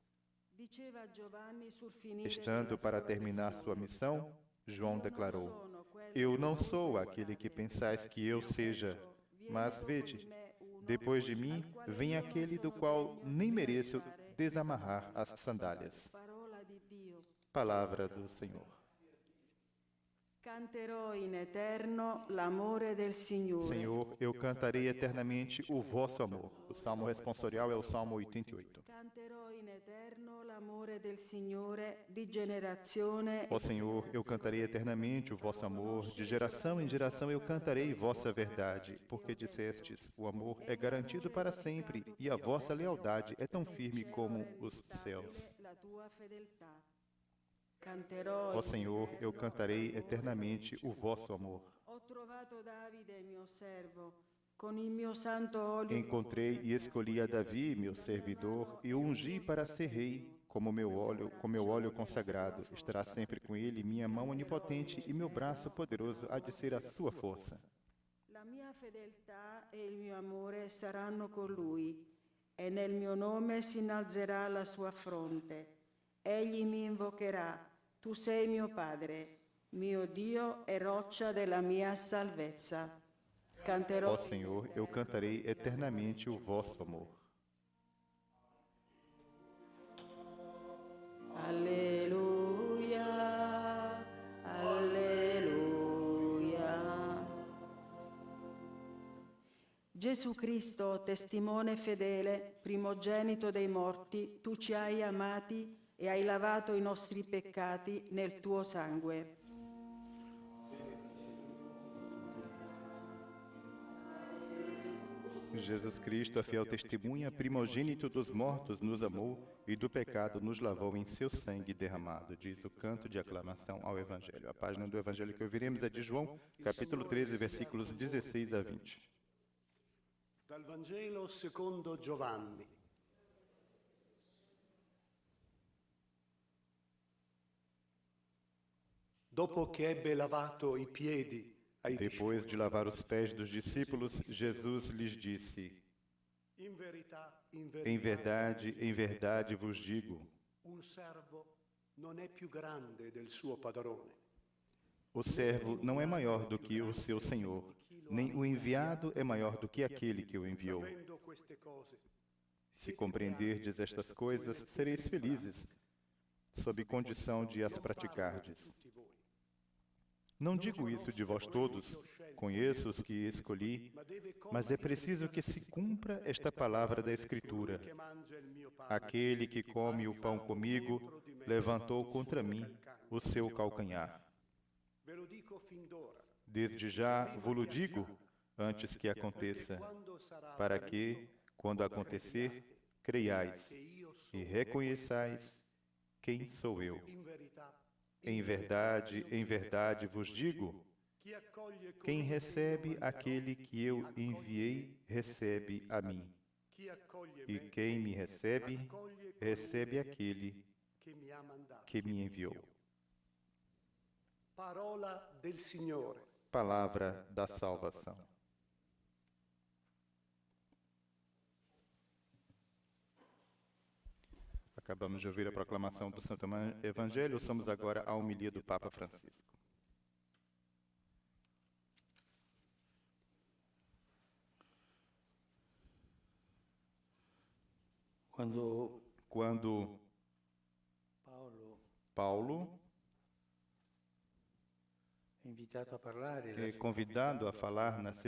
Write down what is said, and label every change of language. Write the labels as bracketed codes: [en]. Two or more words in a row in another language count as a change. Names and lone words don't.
[pt] Estando para terminar sua missão, João declarou: Eu não sou aquele que pensais que eu seja, mas vede, depois de mim vem aquele do qual nem mereço desamarrar as sandálias. Palavra do Senhor. [it] Canterò in eterno l'amore del Signore. [pt] Senhor, eu cantarei eternamente o vosso amor. O salmo responsorial é o Salmo 88. [it] Canterò in eterno l'amore del Signore di generazione. [pt] Ó Senhor, eu cantarei eternamente o vosso amor. De geração em geração eu cantarei vossa verdade, porque dissestes, o amor é garantido para sempre e a vossa lealdade é tão firme como os céus. Ó Senhor, eu cantarei eternamente o vosso amor. Encontrei e escolhi a Davi, meu servidor, e o ungi para ser rei, como meu óleo consagrado. Estará sempre com ele minha mão onipotente e meu braço poderoso há de ser a sua força. [it] La mia fedeltà e il mio amore saranno con lui, e nel mio nome si innalzerà la sua fronte. Egli mi invocherà, tu sei mio Padre, mio Dio e roccia della mia salvezza. Canterò. [pt] Ó Senhor, eu cantarei eternamente o vosso amor. [it] Alleluia, alleluia. Gesù Cristo, testimone fedele, primogenito dei morti, tu ci hai amati e hai lavato i nostri peccati nel tuo sangue. [pt] Jesus Cristo, a fiel testemunha, primogênito dos mortos, nos amou e do pecado nos lavou em seu sangue derramado. Diz o canto de aclamação ao Evangelho. A página do Evangelho que ouviremos é de João, capítulo 13, versículos 16 a 20. [it] Dal Vangelo secondo Giovanni. Dopo che ebbe lavato i piedi ai [pt] Depois de lavar os pés dos discípulos, Jesus lhes disse: [it] in verità, [pt] em verdade vos digo, [it] un servo non è più grande del suo padrone. [pt] o servo não é maior do que o seu senhor, nem o enviado é maior do que aquele que o enviou. [it] Sapendo queste cose, [pt] Se compreenderdes estas coisas, sereis felizes, sob condição de as praticardes. [it] tutti voi. [pt] Não digo isso de vós todos, conheço os que escolhi, mas é preciso que se cumpra esta palavra da Escritura. [it] Che mangia il mio pane, [pt] Aquele que come o pão comigo levantou contra mim o seu calcanhar. [it] ve lo dico fin d'ora, [pt] Desde já vos-lo digo, antes que aconteça, [it] quando sarà [pt] para que, quando acontecer, creiais e reconheçais quem sou eu. [it] in verità, [pt] Em verdade vos digo, [it] chi accoglie [pt] quem [it] colui [pt] recebe aquele que eu enviei, recebe a mim. [it] chi accoglie [pt] E [it] me, [pt] quem me recebe, recebe aquele [it] che mi ha mandato. [pt] que me enviou. [it] Parola del Signore. [pt] Palavra da salvação. Acabamos de ouvir a proclamação do Santo Evangelho, somos agora à homilia do Papa Francisco. Quando Paulo é convidado a falar na